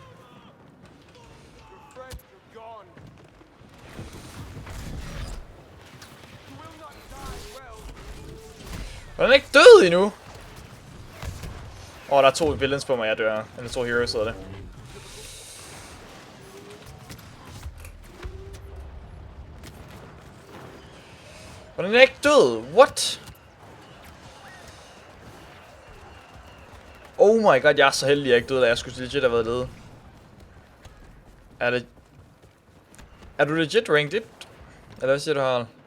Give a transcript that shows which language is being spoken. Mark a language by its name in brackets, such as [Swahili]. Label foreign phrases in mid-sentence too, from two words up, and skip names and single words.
[Danish] Og den er ikke død endnu! Der er 2 villains på mig, jeg dør. Eller 2 heroes hedder det. Og den er ikke død! [English] What? Oh my god, [Danish] jeg er så heldig, at jeg ikke døde, da jeg skulle legit have været død. Er du [English] legit ranked [Danish] 1? Eller hvad siger du, Harald?